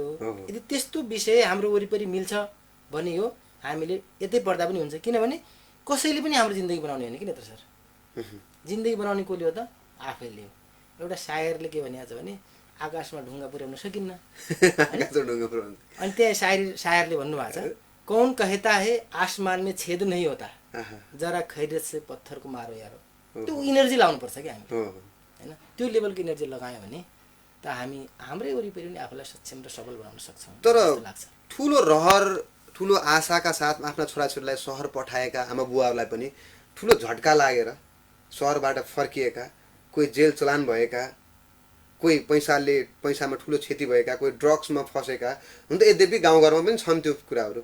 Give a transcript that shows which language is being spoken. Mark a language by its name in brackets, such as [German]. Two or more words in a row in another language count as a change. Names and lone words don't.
[Nepali] यदि त्यस्तो विषय हाम्रो वरिपरि मिल्छ भने यो हामीले यतै पढ्दा पनि हुन्छ, किनभने कसैले पनि हाम्रो जिन्दगी बनाउने होइन किन त सर, जिन्दगी बनाउने कसले हो त, आफैले हो। एउटा शायरले के भनेको छ भने आकाशमा ढुङ्गा पुर्याउन सकिन्न, अनि त्यहाँ शायरले भन्नुभएको छ, [Hindi] कौन कहता है आसमान में छेद नहीं होता, जरा खैरियत से पत्थर को मारो यारो। [Nepali] त्यो इनर्जी लाउनुपर्छ कि हामी होइन, त्यो लेभलको इनर्जी लगायो भने त हामी हाम्रै वरिपरि पनि आफूलाई सक्षम र सबल बनाउन सक्छौँ। तर ठुलो रहर, ठुलो आशाका साथ आफ्ना छोराछोरीलाई सहर पठाएका आमा बुवाहरूलाई पनि ठुलो झट्का लागेर सहरबाट फर्किएका, कोही जेल चलान भएका, कोही पैसामा ठुलो क्षति भएका, कोही ड्रग्समा फसेका हुन त यद्यपि गाउँघरमा पनि छन् त्यो कुराहरू।